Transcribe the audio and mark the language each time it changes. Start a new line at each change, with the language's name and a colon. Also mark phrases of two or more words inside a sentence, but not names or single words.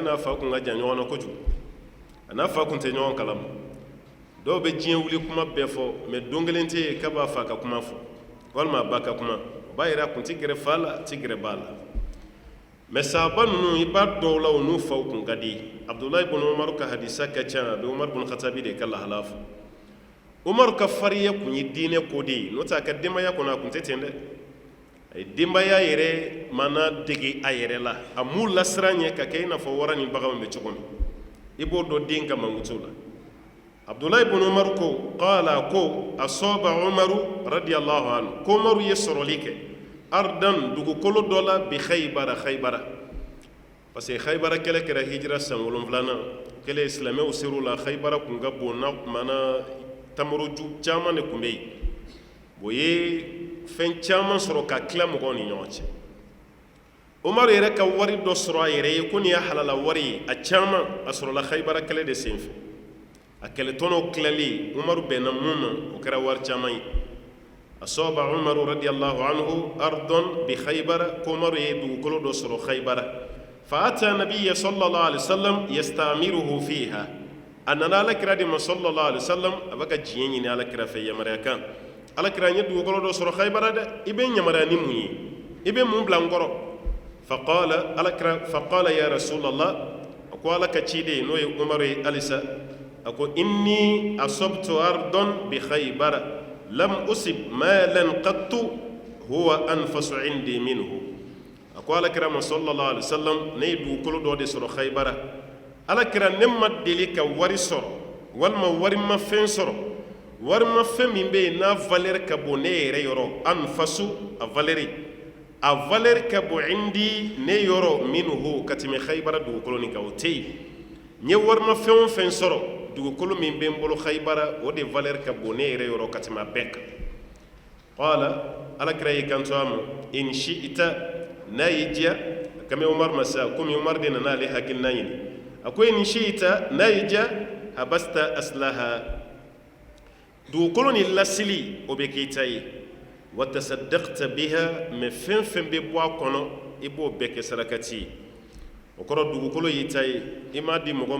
Bambara: n'a fa kun ka jan ɲɔgɔn na kojugu a n'a fa kun tɛ ɲɔgɔn kalama dɔw bɛ diɲɛ wuli kuma bɛɛ fɔ mais don kelen tɛ yen k'a b'a fa ka kuma fɔ walima a ba ka kuma o b'a yira a kun tɛ gɛrɛ fa la a tɛ gɛrɛ ba la mais sahaba ninnu i b'a dɔw la o n'u faw kun ka di abdullahi ibn umar ka hadisa ka ca a bɛ umar bin khatabi de ka lahala fɔ umar ka fariya kun ye diinɛ ko de ye n'o tɛ a ka denbaya kɔnɔ a kun tɛ ten dɛ a ye denbaya yɛrɛ mana dege a yɛrɛ la a m'u lasiran ɲɛ ka kɛ i n'a fɔ wara ni bagan bɛ cogo min i b'o dɔn den ka mankutu la abdulahi ibn umar ko qala ko
Arabic: أصاب عمر رضي الله عنه
Bambara: ko umaru ye sɔrɔli kɛ ardan dugukolo dɔ la
Arabic: بخيبر
French: parce que
Bambara: khaybara kɛlɛ kɛra hijira san 7nan kɛlɛ silamɛw ser'u la khaybara kun ka bon na mana tamaroju caman de kun bɛ yen o ye fɛn caman sɔrɔ ka tila mɔgɔw ni ɲɔgɔn cɛ umaru yɛrɛ ka wari dɔ sɔrɔ a yɛrɛ ye ko nin ye halala wari ye a caman a sɔrɔla khaybara kɛlɛ de senfɛ a kɛlɛtɔnɔw tilali umaru bɛnna mun ma o kɛra wari caman ye
Arabic: أصاب عمر رضي الله عنه أرضا بخيبر
Bambara: ko umaru ye dugukolo dɔ sɔrɔ khaybara
Arabic: فأتى النبي صلى الله عليه وسلم يستأمره فيها
Bambara: a nana alakira de ma
Arabic: صلى الله عليه وسلم
Bambara: a bɛ ka diɲɛ ɲini alakira fɛ yamaruya kan alakira n ye dugukolo dɔ sɔrɔ khaybara dɛ i bɛ yamaruya ni mun ye i bɛ mun bila n kɔrɔ
Arabic: فقال يا رسول الله
Bambara: a ko ala ka ciden n'o ye umaru ye alisa a ko
Arabic: إني أصبت أرضا بخيبر لم أصب مالا قط هو أنفس عندي منه
Bambara: a ko alakira ma
Arabic: صلى الله عليه وسلم
Bambara: ne ye dugukolo dɔ de sɔrɔ khaybara alakira ne ma deli ka wari sɔrɔ walima wari ma fɛn sɔrɔ wari ma fɛn min bɛ yen n'a valeur ka bon ne yɛrɛ yɔrɔ anfasu a valeur ka bon indi ne yɔrɔ minhu ka tɛmɛ khaybara dugukolo nin kan o tɛ yen n ye wari ma fɛn o fɛn sɔrɔ dugukolo min bɛ n bolo khaybara o de valeur ka bon ne yɛrɛ yɔrɔ ka tɛmɛ a bɛɛ kan qala alakira y'i kanto a ma
Arabic: إن شئت
Bambara: n'a y'i diya kame umar ma sa komi umar de nana ale hakilina ɲini a ko
Arabic: إن شئت
Bambara: n'a y'i diya
Arabic: حبست أصلها
Bambara: dugukolo ni lasili o bɛ k'i ta ye wa
Arabic: تصدقت بها
Bambara: mais fɛn fɛn bɛ bɔ a kɔnɔ i b'o bɛɛ kɛ sarakati ye o kɔrɔ dugukolo y'i ta ye i m'a di mɔgɔ